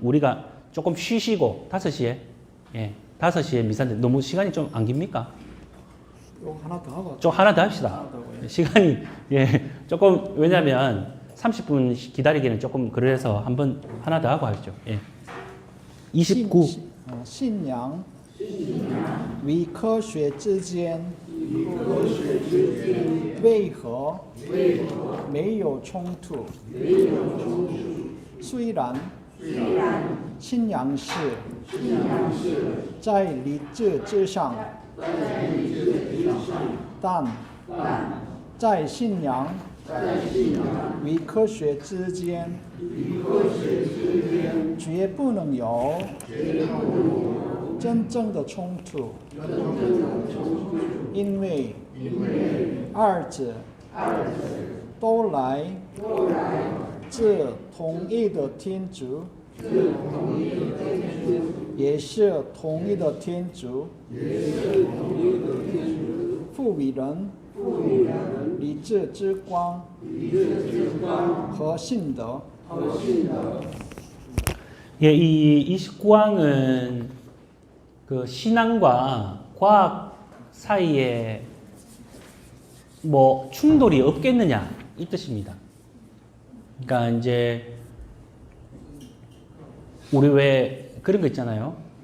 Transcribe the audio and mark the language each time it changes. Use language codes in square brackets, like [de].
[ko] 우리가 조금 쉬시고 5시에 5시에 미산데 너무 시간이 좀 안 깁니까? 요 하나 더 하고. 좀 하나 더 합시다. 하나 더 하고요. 시간이 조금 왜냐면 30분 기다리기는 조금 그래서 한번 하나 더 하고 하죠. 29. [zh] 信仰与科学之间为何没有冲突？虽然信仰是在理智之上，但在信仰与科学之间，绝不能有真正的冲突，因为二者都来自同一的天主，也是同一的天主，赋予人理智之光和信德。 [ko] 예, 이 29항은 그 신앙과 과학 사이에 뭐 충돌이 없겠느냐 이 뜻입니다. 그러니까 이제 우리 왜 그런 거 있잖아요.